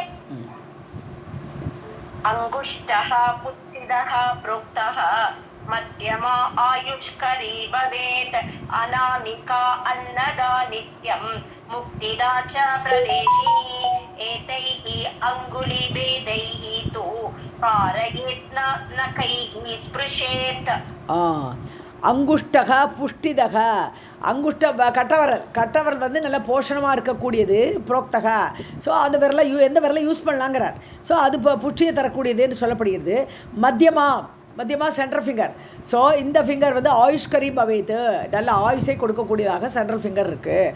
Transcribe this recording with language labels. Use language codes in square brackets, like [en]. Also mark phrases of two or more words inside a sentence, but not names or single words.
[sa] अंगुष्ठः पुत्तिदः प्रोक्तः मध्यमा आयुष्करी भवेत् अनामिका अन्नदा नित्यं मुक्तिदा च प्रदेशिनी एतैः अङ्गुलिभेदैः तु कारयेत् न कैः स्पृशेत्. अङ्गुष्ठः पुष्टिदः. [ta] அங்குஷ்ட கட்டவரல் வந்து நல்ல போஷணமாக இருக்கக்கூடியது புரோக்தக. ஸோ அந்த விரலை எந்த விரலை யூஸ் பண்ணலாங்கிறார். ஸோ அது இப்போ புஷ்டியை தரக்கூடியது என்று சொல்லப்படுகிறது. [en] மத்தியமா central finger. [ta] ஸோ இந்த ஃபிங்கர் வந்து [sa] आयुष्करी भवेत् [ta] நல்ல ஆயுஷை கொடுக்கக்கூடியதாக [en] central finger [ta] இருக்குது.